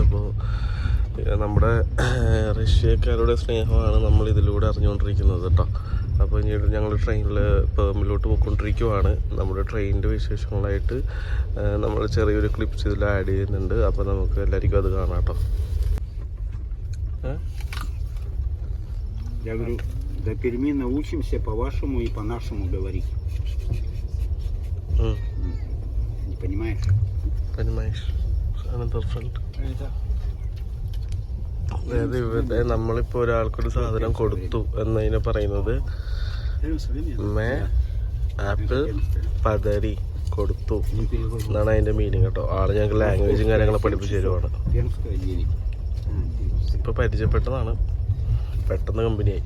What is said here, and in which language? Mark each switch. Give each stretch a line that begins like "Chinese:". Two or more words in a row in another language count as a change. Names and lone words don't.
Malayalam: അപ്പോൾ നമ്മുടെ റഷ്യക്കാരുടെ സ്നേഹമാണ് നമ്മൾ ഇതിലൂടെ അറിഞ്ഞുകൊണ്ടിരിക്കുന്നത് കേട്ടോ. അപ്പോൾ ഇനി ഞങ്ങൾ ട്രെയിനിൽ പേമിലോട്ട് പോയിക്കൊണ്ടിരിക്കുവാണ്. നമ്മുടെ ട്രെയിനിൻ്റെ വിശേഷങ്ങളായിട്ട് നമ്മൾ ചെറിയൊരു ക്ലിപ്സ് ഇതിൽ ആഡ് ചെയ്യുന്നുണ്ട്. അപ്പോൾ നമുക്ക് എല്ലാവർക്കും അത് കാണാം കേട്ടോ.
Russian: Я говорю, до Перми научимся по-вашему и по-нашему говорить. Не понимаешь? Понимаешь.
English: Another friend.
Malayalam: അതായത് ഇവിടെ നമ്മളിപ്പോൾ ഒരാൾക്കൊരു സാധനം കൊടുത്തു എന്നതിന് പറയുന്നത് മേ ആപ്പിൾ പതരി കൊടുത്തു എന്നാണ് അതിൻ്റെ മീനിങ് കേട്ടോ. ആള് ഞങ്ങൾക്ക് ലാംഗ്വേജും കാര്യങ്ങളൊക്കെ പഠിപ്പിച്ചു തരുവാണ്. ഇപ്പോൾ പരിചയപ്പെട്ടതാണ്, പെട്ടെന്ന് കമ്പനിയായി.